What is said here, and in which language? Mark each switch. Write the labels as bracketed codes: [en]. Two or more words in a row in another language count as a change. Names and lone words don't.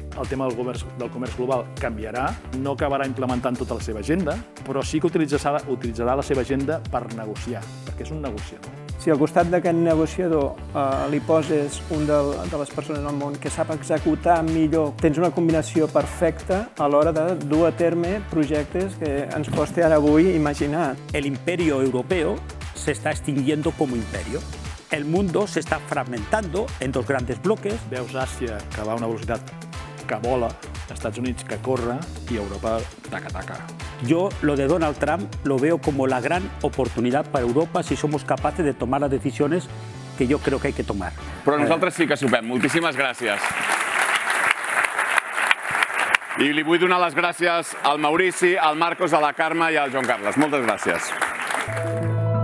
[ca] El tema del comerç global canviarà, no acabarà implementant tota la seva agenda, però sí que utilitzarà la seva agenda per negociar, perquè és un negociador. Si al costat d'aquest negociador li poses un de les persones al món que sap executar millor, tens una combinació perfecta a l'hora de dur a terme projectes que ens costa ara avui imaginar. [es] El imperio europeo se está extinguiendo como imperio. El mundo se está fragmentando en 2 grandes bloques. [ca] Veus Àsia que va a una velocitat que vola, Estats Units que corre i Europa taca-taca. [es] Yo lo de Donald Trump lo veo como la gran oportunidad para Europa si somos capaces de tomar las decisiones que yo creo que hay que tomar. [ca] Però nosaltres sí que sopem. Moltíssimes gràcies. I li vull donar les gràcies al Maurici, al Marcos, a la Carme i al Joan Carles. Moltes gràcies.